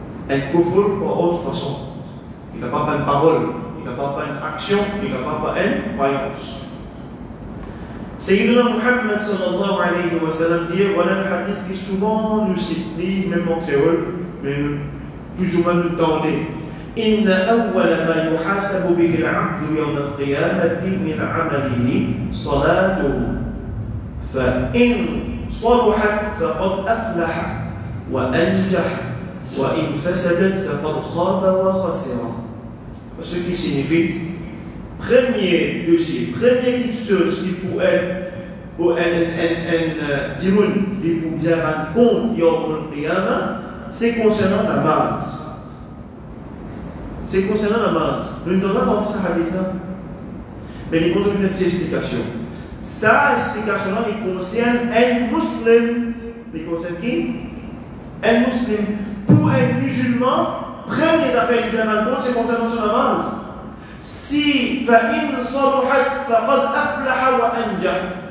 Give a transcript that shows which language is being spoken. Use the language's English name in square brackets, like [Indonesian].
[French] Un kufur pour autre façon. Il n'a pas une parole, il n'a pas une action, il n'a pas une croyance. Sayyidina Muhammad sallallahu alayhi wa sallam dit, voilà le hadith qui souvent nous cite, même en créole, mais toujours nous donner. [Arabic] إن أول ما يحاسب به العبد يوم القيامة من عمله صلاته فإن صلحت فقد أفلح وأنجح وإن فسدت فقد خاب وخسر. [French] Ce qui signifie premier dossier, première petite chose qui peut être pour un dimoun, qui peut bien rendre compte Yawm al-Qiyamah, c'est concernant la base. C'est concernant la base. Nous ne devons pas entendre ça hadith, mais il y a une petite explication. Sa explication-là, il concerne un musulman. Il concerne qui? Un musulman. Pour un musulman, première affaire qu'il vient rendre compte, c'est concernant son base. [Arabic] Si فإن صلحت فقد أفلح وأنجح.